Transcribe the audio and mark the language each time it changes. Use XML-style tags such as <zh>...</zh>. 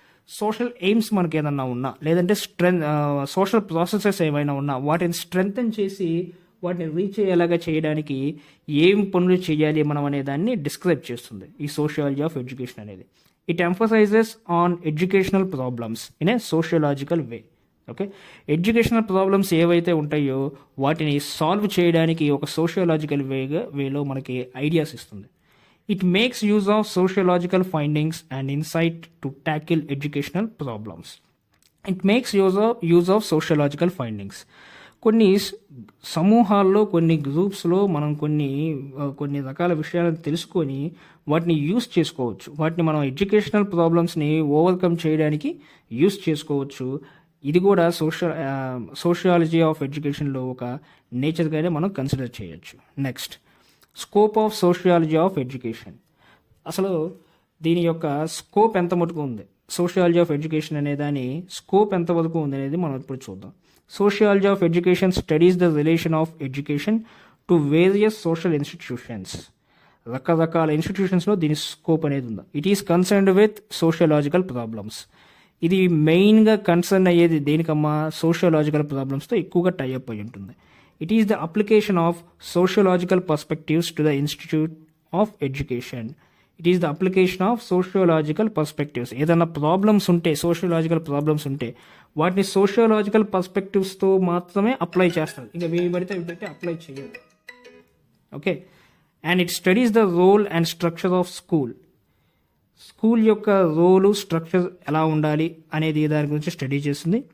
<te>Social AIIMS మనకి ఏదన్నా ఉన్నా, లేదంటే సోషల్ ప్రాసెసెస్ ఏమైనా ఉన్నా, వాటిని స్ట్రెంగ్థెన్ చేసి వాటిని రీచ్ అయ్యేలాగా చేయడానికి ఏం పనులు చేయాలి మనం అనే దాన్ని డిస్క్రైబ్ చేస్తుంది ఈ సోషియాలజీ ఆఫ్ ఎడ్యుకేషన్ అనేది.</te> <en>It emphasises on educational problems in a sociological way.</en> <te>Okay, educational problems ఏవైతే ఉంటాయో వాటిని సాల్వ్ చేయడానికి ఒక సోషియలాజికల్ వేలో మనకి ఐడియాస్ ఇస్తుంది.</te> <en>It makes use of sociological findings and insight to tackle educational problems. It makes use of sociological findings.</en> <te>కొన్ని సమూహాల్లో, కొన్ని గ్రూప్స్లో మనం కొన్ని రకాల విషయాలను తెలుసుకొని వాటిని యూస్ చేసుకోవచ్చు. వాటిని మనం ఎడ్యుకేషనల్ ప్రాబ్లమ్స్ని ఓవర్కమ్ చేయడానికి యూస్ చేసుకోవచ్చు. ఇది కూడా సోషియాలజీ ఆఫ్ ఎడ్యుకేషన్లో ఒక నేచర్గానే మనం కన్సిడర్ చేయొచ్చు. Next, scope of sociology of education. అసలు దీని యొక్క స్కోప్ ఎంత మటుకు ఉంది, సోషియాలజీ ఆఫ్ ఎడ్యుకేషన్ అనే దాని స్కోప్ ఎంతవరకు ఉంది అనేది మనం ఇప్పుడు చూద్దాం.</te> <en>Sociology of education studies the relation of education to various social institutions.</en> <te>రకరకాల ఇన్స్టిట్యూషన్స్లో దీని స్కోప్ అనేది ఉంది.</te> <en>It is concerned with sociological problems.</en> <te>ఇది మెయిన్గా కన్సర్న్ అయ్యేది దేనికమ్మా, సోషియలాజికల్ ప్రాబ్లమ్స్తో ఎక్కువగా టైఅప్ అయి ఉంటుంది.</te> <en>It is the application of sociological perspectives to the Institute of Education. It is the application of sociological perspectives.</en> <te>ఏదైనా ప్రాబ్లమ్స్ ఉంటే, సోషియలాజికల్ ప్రాబ్లమ్స్ ఉంటే వాటిని సోషియలాజికల్ పర్స్పెక్టివ్స్తో మాత్రమే అప్లై చేస్తారు. ఇంకా వీటి పడితే అప్లై చేయదు.</te> <en>Okay, and it studies the role and structure of school.</en> <te>School యొక్క రోలు, స్ట్రక్చర్ ఎలా ఉండాలి అనేది దాని గురించి స్టడీ చేస్తుంది.</te>